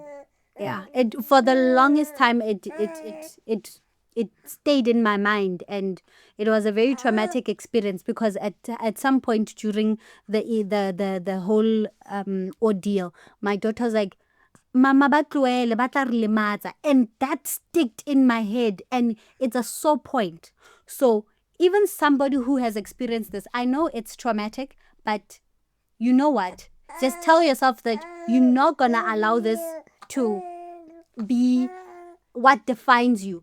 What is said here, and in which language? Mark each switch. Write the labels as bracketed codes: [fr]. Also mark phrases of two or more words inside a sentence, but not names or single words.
[en] Yeah. It for the longest time it stayed in my mind, and it was a very traumatic experience, because at some point during the whole ordeal, my daughter was like, [st] Mama batluele batla re lematsa, [en] and that sticked in my head, and it's a sore point. So even somebody who has experienced this, I know it's traumatic, but you know what? Just tell yourself that you're not gonna allow this to be what defines you.